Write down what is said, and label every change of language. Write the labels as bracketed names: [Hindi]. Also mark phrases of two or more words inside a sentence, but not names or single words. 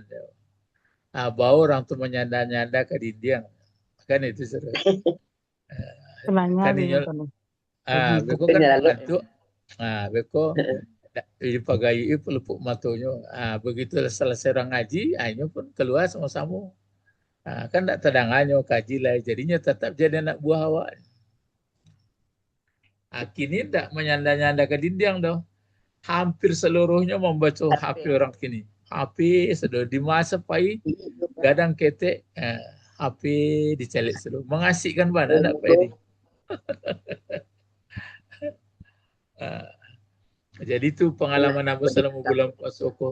[Minangkabau] Bawa orang tu menyanda-nyanda ke dinding. [Indonesian] Kan itu seru. Kan ini beko kan bantu. [Minangkabau] Beko dipagai pelupuk matonya. [Indonesian] Begitu selesai orang ngaji, akhirnya pun keluar sama-sama. [Minangkabau] Kan tak terdangannya kaji lah, jadinya tetap jadi anak buah awak. Kini tak menyanda-nyanda ke dinding dah. [Indonesian] Hampir seluruhnya membaca HP orang kini. [Minangkabau] HP sudah di masa pai gadang ketek HP dicalik seluruh. Mengasihkan mana anak pai ini. Jadi itu pengalaman aku selama bulan puasa ko.